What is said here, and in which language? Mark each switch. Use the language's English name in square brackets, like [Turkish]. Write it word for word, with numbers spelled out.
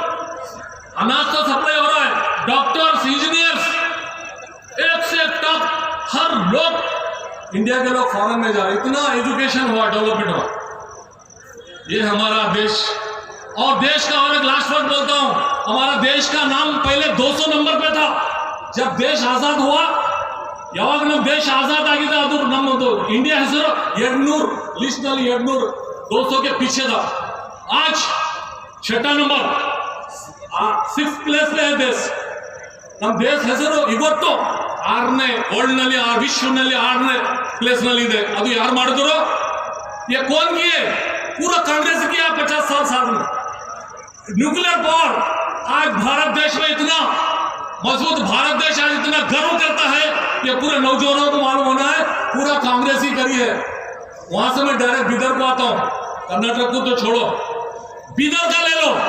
[Hindi] अनाज तो सप्लाई हो रहा है, डॉक्टर्स, इंजीनियर्स, एक से एक टॉप हर लोग, इंडिया के लोग फॉरेन में जा रहे। इतना एजुकेशन हुआ, डेवलपमेंट हुआ, ये हमारा देश। और देश का, और एक लास्ट वर्ड बोलता हूं, हमारा देश का नाम पहले दो सौ नंबर पे था जब देश आजाद हुआ। [Kannada] ಯಾವಾಗ ನಮ್ಮ ದೇಶ ಆಜಾದ್ ಆಗಿದೆ ಅದು ನಮ್ಮದು ಇಂಡಿಯಾ ಹೆಸರು ಎರಡ್ನೂರು ಲಿಸ್ಟ್ ನಲ್ಲಿ ಎರಡ್ನೂರು [Hindi] ದೋಸೋಗೆ ಪಿಚ್ಚದ, ಆಜ್ छठा [Kannada] ನಂಬರ್ ಸಿಕ್ಸ್ ಪ್ಲೇಸ್ ದೇಶ, ನಮ್ಮ ದೇಶ ಹೆಸರು ಇವತ್ತು ಆರನೇ ವರ್ಲ್ಡ್ ನಲ್ಲಿ, ಆ ವಿಶ್ವನಲ್ಲಿ ಆರನೇ ಪ್ಲೇಸ್ ನಲ್ಲಿ ಇದೆ. ಅದು ಯಾರು ಮಾಡಿದ್ರು? [Hindi] ये कौन किए? पूरा कांग्रेस किया पचास साल साल में। न्यूक्लियर पावर, आज भारत देश में इतना मजबूत भारत देश आज इतना गर्व करता है, ये पूरे नौजवानों को मालूम होना है, पूरा कांग्रेस ही करी है। वहां से मैं डायरेक्ट बिदर को आता हूं, कर्नाटक को तो छोड़ो, बिदर का ले लो।